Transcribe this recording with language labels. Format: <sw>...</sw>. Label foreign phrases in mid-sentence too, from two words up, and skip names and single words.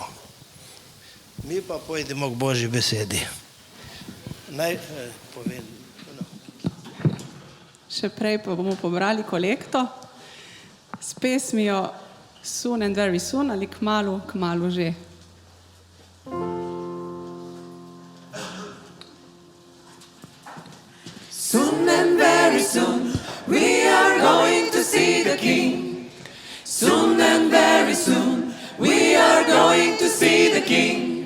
<sl>Mi pa pojdemo k Božji besedi. Še prej pa bomo pobrali kolekto s pesmijo Soon and Very Soon ali Kmalu, kmalu že.</sl> <en>Soon and very soon we are going to see the King. Soon and very soon we are going to see the King.</en>